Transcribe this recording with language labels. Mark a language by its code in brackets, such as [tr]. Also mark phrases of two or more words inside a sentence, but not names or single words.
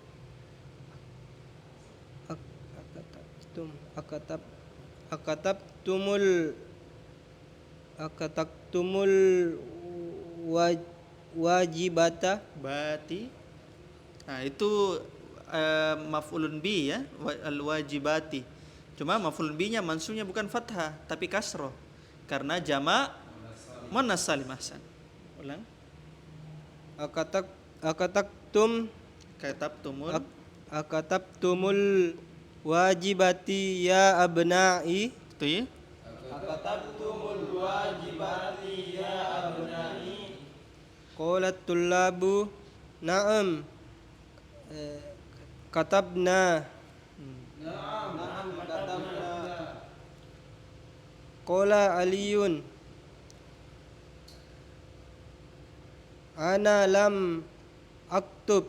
[ar] أكتبتم الواجبات [id] Bati. Nah, itu [ar] مفعول به [id] ya, al-wajibati. Cuma maf'ulun bi-nya mansubnya bukan fathah tapi kasroh karena jamak muannas salim. Ahsan. Ulang. [ar] أكتبتم الواجبات يا أبنائي [id] Itu ya. [ar] قالت الطلاب نعم كتبنا قال علي أنا لم أكتب